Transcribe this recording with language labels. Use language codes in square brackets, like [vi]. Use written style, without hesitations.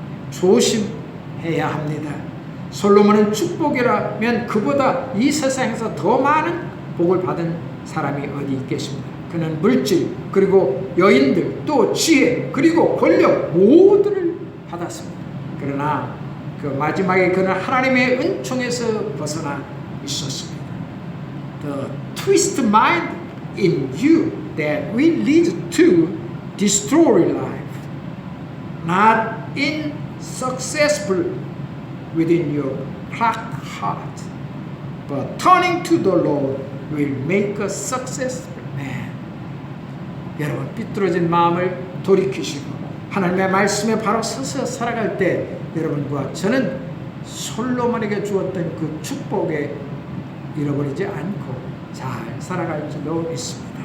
[ko] 조심해야 합니다. 솔로몬은 축복이라면 그보다 이 세상에서 더 많은 복을 받은 사람이 어디 있겠습니까? 그는 물질, 그리고 여인들, 또 지혜, 그리고 권력 모두를 받았습니다. 그러나 그 마지막에 그는 하나님의 은총에서 벗어나 있었습니다. [en] The twist mind in you that will lead to destroy life, not in successful within your cracked heart, but turning to the Lord will make a successful man. [ko] 여러분, 삐뚤어진 마음을 돌이키시고 하나님의 말씀에 바로 서서 살아갈 때 여러분과 저는 솔로몬에게 주었던 그 축복에 잃어버리지 않고 잘 살아갈 줄로 믿습니다.